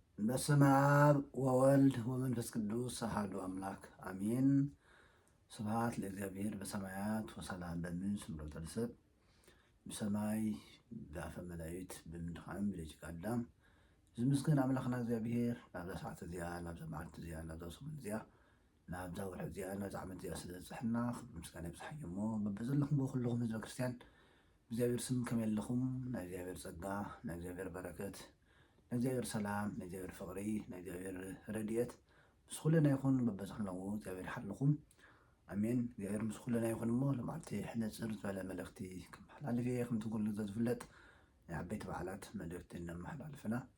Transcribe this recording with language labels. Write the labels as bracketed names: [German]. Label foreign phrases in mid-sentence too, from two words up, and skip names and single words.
[Geez] በስመ አብ ወወልድ ወመንፈስ ቅዱስ አሐዱ አምላክ አሜን። ስብሐት ለእግዚአብሔር በሰማያት ወሰላም በምድር ስምረተ ሰብእ [Tigrinya] ብሰማይ በአፈ መላእክት በምድኻም ብደቂቀ አዳም ዝምስገን አምላኽና እግዚአብሔር ናብዛ ሰዓት እዚኣ ናብዛ መዓልቲ እዚኣ ናብዛ ሰሙን እዚኣ ናብዛ ውርሒ እዚኣ ናብዛ ዓመት እዚኣ ስለ ዝበፅሐና ምስጋና ይብፅሕ እሞ በበዘለኹም ኩለኹም ህዝበ ክርስቲያን እግዚአብሔር ስም ከመይ ኣለኹም? ናይ እግዚአብሔር ፀጋ ናይ እግዚአብሔር በረከት ናይ እግዚአብሔር ሰላም ናይ እግዚአብሔር ፍቅሪ ናይ እግዚአብሔር ረድኤት ምስ ኩልና ይኹን። በበዝኽነው እግዚአብሔር ይሓልኹም ኣሜን። እግዚአብሔር ምስ ኩልና ይኹን እሞ ለማዓልቲ ሕነፅር ዝበለ መልእኽቲ ክመሓላልፍ እየ። ከምቲ ኩሉ ዝፍለጥ ናይ ዓበይቲ በዓላት መልእኽቲ እናመሓላልፍና